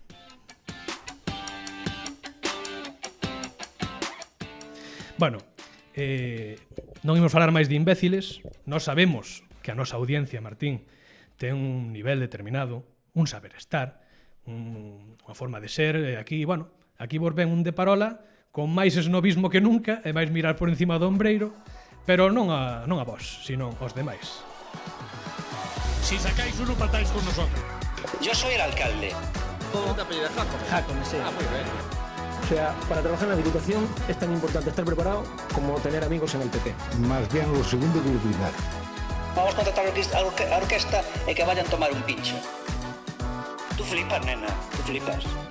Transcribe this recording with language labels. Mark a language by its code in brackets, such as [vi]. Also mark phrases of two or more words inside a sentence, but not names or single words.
[gl] Bueno, non imos falar máis de imbéciles, nós sabemos que a nosa audiencia, Martín, ten un nivel determinado, un saber estar, unha unha forma de ser, aquí, bueno, aquí vos ven un de Parola con máis esnovismo que nunca e máis mirar por encima do ombreiro, pero non a vos, sino aos demais. [es] Si sacáis uno, patáis con nosotros. Yo soy el alcalde. ¿Cómo te apellidas? Jacome. Jacome, sí. Ah, muy bien. O sea, para trabajar en la Diputación es tan importante estar preparado como tener amigos en el PP. Más bien lo segundo que lo primero. Vamos a contratar a orquesta e que vayan tomar un pincho. Tú flipas, nena, tú flipas.